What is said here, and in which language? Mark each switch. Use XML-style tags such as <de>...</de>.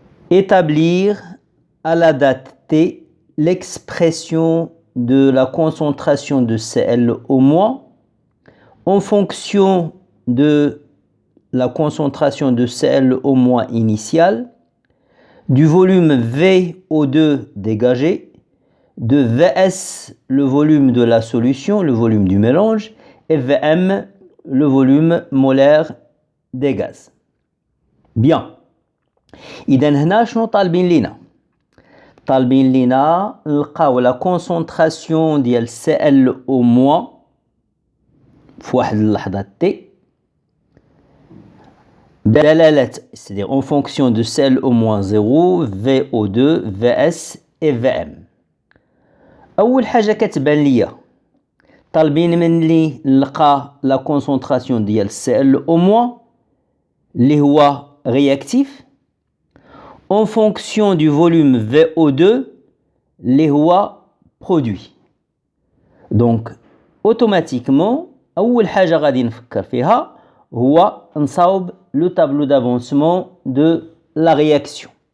<fr>Établir à la date T l'expression de la concentration de Cl- en fonction de la concentration de Cl- initiale, du volume VO2 dégagé, de Vs le volume de la solution, le volume du mélange, et Vm le volume molaire des gaz. Bien.</fr> <ar>إذا هنا شنو طالبين لينا؟ طالبين لينا نلقاو لا كونسونطراسيون ديال Cl- في واحد اللحظة T بدلالة</ar> <fr>c'est-à-dire en fonction de</fr> <ar>Cl- 0, VO2, Vs et Vm. أول حاجة كتبان ليا طالبين مني نلقى لا كونسونطراسيون ديال Cl- اللي هو réactif</ar> <fr>en fonction du volume</fr> <ar>VO2 اللي هو produit.</ar> <fr>Donc automatiquement</fr> <ar>أول حاجة غادي نفكر فيها هو نصاوب</ar> <fr>le tableau d'avancement de la réaction.</fr>